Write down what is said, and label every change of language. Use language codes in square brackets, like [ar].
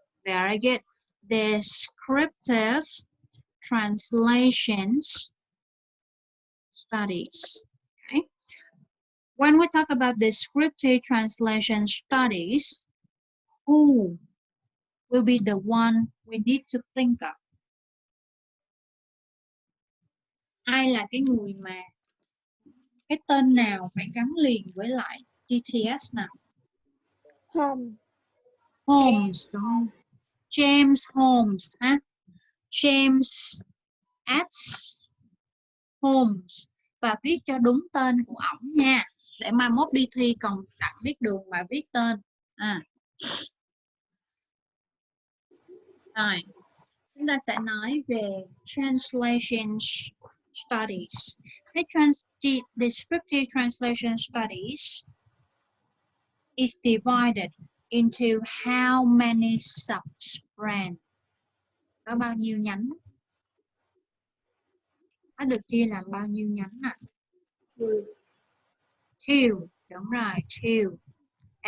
[en] Very good. Descriptive translations studies. Okay. When we talk about descriptive translation studies, who will be the one we need to think of? [vi] Ai là cái người mà cái tên nào phải gắn liền với lại DTS nào? Holmes, đúng không? James Holmes ha. James S. Holmes, và viết cho đúng tên của ổng nha, để mai mốt đi thi còn đặt viết đường mà viết tên. Rồi, chúng ta sẽ nói về translation studies. [en] The descriptive translation studies is divided into how many sub-brands? [vi] Có bao nhiêu nhánh? Nó được chia làm bao nhiêu nhánh ạ? 2. Đúng rồi, 2.